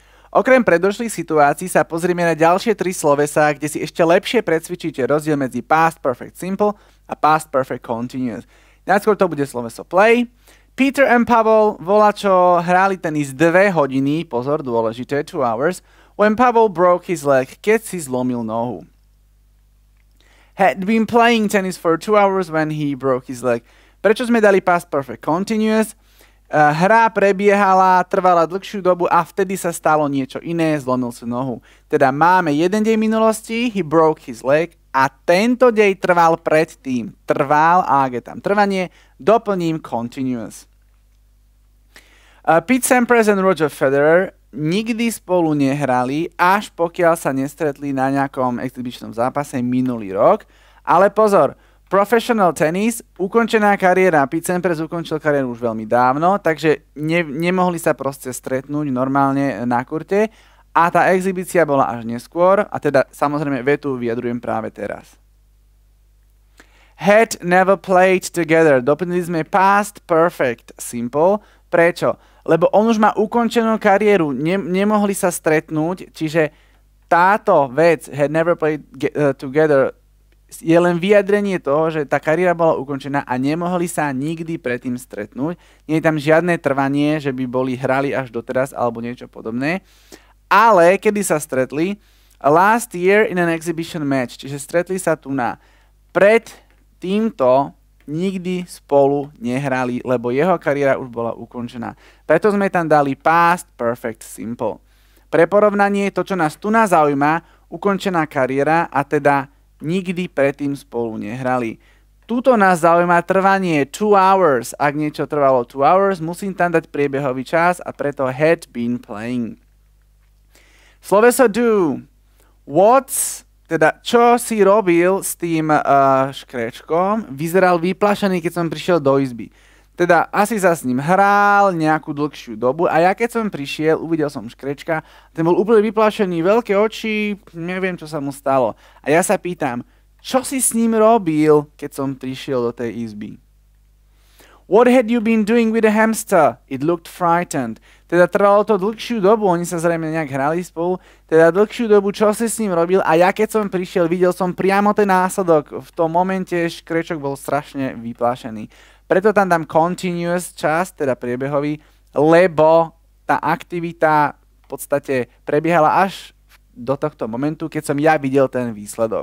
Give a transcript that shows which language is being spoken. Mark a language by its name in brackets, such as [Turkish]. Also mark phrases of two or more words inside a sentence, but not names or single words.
[Slovak] Okrem predošlých situácií sa pozrieme na ďalšie 3 slovesá, kde si ešte lepšie precvičíte rozdiel medzi [English] past perfect simple [Slovak] a [English] past perfect continuous. [Slovak] Najskôr to bude sloveso play. Peter and Pavel volačo hrali tenis 2 hodiny, pozor, dôležité, [English] 2 hours, when Pavel broke his leg, [Slovak] keď si zlomil nohu. [English] Had been playing tennis for 2 hours when he broke his leg. [Slovak] Prečo sme dali [English] past perfect continuous? [Slovak] Hra prebiehala, trvala dlhšiu dobu a vtedy sa stalo niečo iné, zlomil si nohu. Teda máme jeden deň minulosti, [English] he broke his leg, [Slovak] a tento deň trval predtým. Trval, a ak je tam trvanie, doplním continuous. Pete Sampras and Roger Federer nikdy spolu nehrali, až pokiaľ sa nestretli na nejakom exhibičnom zápase minulý rok. Ale pozor, [English] professional tennis, [Slovak] ukončená kariéra, Pete Sampras ukončil kariéru už veľmi dávno, takže nemohli sa proste stretnúť normálne na kurte a tá exhibícia bola až neskôr a teda samozrejme vetu vyjadrujem práve teraz. [English] Had never played together. [Slovak] Doplnili sme [English] past perfect simple. [Slovak] Prečo? Lebo on už má ukončenú kariéru, nemohli sa stretnúť, čiže táto vec [English] had never played together [Slovak] je len vyjadrenie toho, že tá kariéra bola ukončená a nemohli sa nikdy predtým stretnúť. Nie je tam žiadne trvanie, že by hrali až doteraz alebo niečo podobné. Ale kedy sa stretli? [English] Last year in an exhibition match, [Slovak] čiže stretli sa tu na pred týmto nikdy spolu nehrali, lebo jeho kariéra už bola ukončená. Preto sme tam dali [English] past perfect simple. [Slovak] Pre porovnanie, to, čo nás tu zaujíma, ukončená kariéra a teda nikdy predtým spolu nehrali. Tuto nás zaujíma trvanie [English] 2 hours. [Slovak] Ak niečo trvalo [English] 2 hours, [Slovak] musím tam dať priebehový čas a preto [English] had been playing. [Slovak] Sloveso do. Teda, čo si robil s tým škrečkom, vyzeral vyplašený, keď som prišiel do izby. Teda, asi sa s ním hral nejakú dlhšiu dobu a ja keď som prišiel, uvidel som škrečka, ten bol úplne vyplašený, veľké oči, neviem, čo sa mu stalo. A ja sa pýtam, čo si s ním robil, keď som prišiel do tej izby? [English] What had you been doing with the hamster? It looked frightened. [Slovak] Teda trvalo to dlhšiu dobu, oni sa zrejme nejak hrali spolu, teda dlhšiu dobu, čo si s ním robil a ja keď som prišiel, videl som priamo ten následok. V tom momente škrečok bol strašne vyplášený. Preto tam dám continuous čas, teda priebehový, lebo tá aktivita v podstate prebiehala až do tohto momentu, keď som ja videl ten výsledok.